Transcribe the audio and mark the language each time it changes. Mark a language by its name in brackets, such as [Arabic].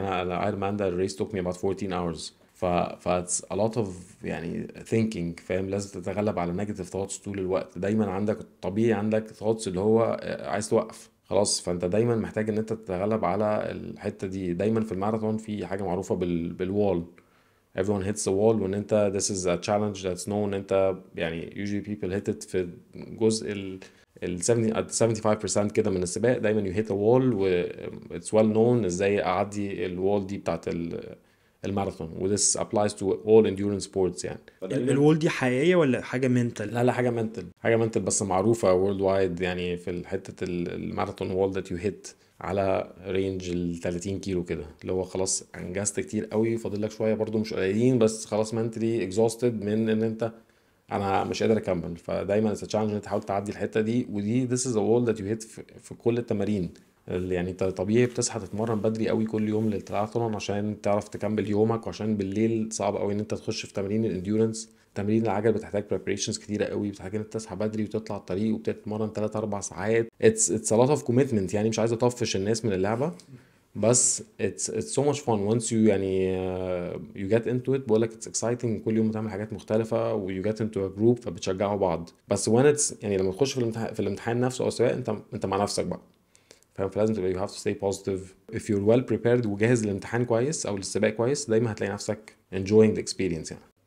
[Arabic] انا ايرون مان ده الريس [English] took me about 14 hours. [Arabic] ف [English] it's a lot of [Arabic] يعني thinking، فاهم؟ لازم تتغلب على [English] negative thoughts [Arabic] طول الوقت. دايما عندك طبيعي عندك thoughts اللي هو عايز توقف خلاص. فانت دايما محتاج ان انت تتغلب على الحتة دي. دايما في الماراثون في حاجة معروفة بالوال. [English] everyone hits the wall. [Arabic] وان انت [English] this is a challenge that's known. [Arabic] انت يعني [English] usually people hit it [Arabic] في جزء ال 75% كده من السباق. دايما [English] you hit a wall [Arabic] و [English] it's well known [Arabic] ازاي اعدي الوال دي بتاعت الماراثون. [English] و this applies to all endurance sports يعني. [Arabic] الوول دي حقيقيه ولا حاجه منتال؟ لا حاجة منتل، حاجة منتل بس معروفة world wide يعني. في حتة الماراثون وول [English] that you hit [Arabic] على رينج ال 30 كيلو كده، اللي هو خلاص انجزت كتير قوي، فاضل لك شويه برضو مش قليلين، بس خلاص [English] mentally exhausted [Arabic] من ان انت انا مش قادر اكمل. فدايما [English] it's a challenge [Arabic] ان انت تحاول تعدي الحته دي. [English] ودي this is a wall that you hit [Arabic] في كل التمارين. يعني انت طبيعي بتصحى تتمرن بدري قوي كل يوم للتراثلون عشان تعرف تكمل يومك، وعشان بالليل صعب قوي ان انت تخش في تمارين الانديورنس. تمرين العجل بتحتاج [English] preparations [Arabic] كتيره قوي، بتحتاج ان انت تصحى بدري وتطلع الطريق وبتتمرن 3 4 ساعات. [English] it's a lot of commitment يعني. [Arabic] مش عايز اطفش الناس من اللعبه، [English] بس it's so much fun once you يعني you get into it. [Arabic] بقولك [English] it's exciting، [Arabic] كل يوم بتعمل حاجات مختلفة و [English] you get into a group [Arabic] فبتشجعوا بعض. بس when it's يعني لما تخش في الامتحان نفسه أو سواء انت مع نفسك بقى، فاهم؟ فلازم تبقى [English] you have to stay positive. if you're well prepared [Arabic] وجاهز للامتحان كويس أو للسباق كويس، دايما هتلاقي نفسك [English] enjoying the experience [Arabic] يعني.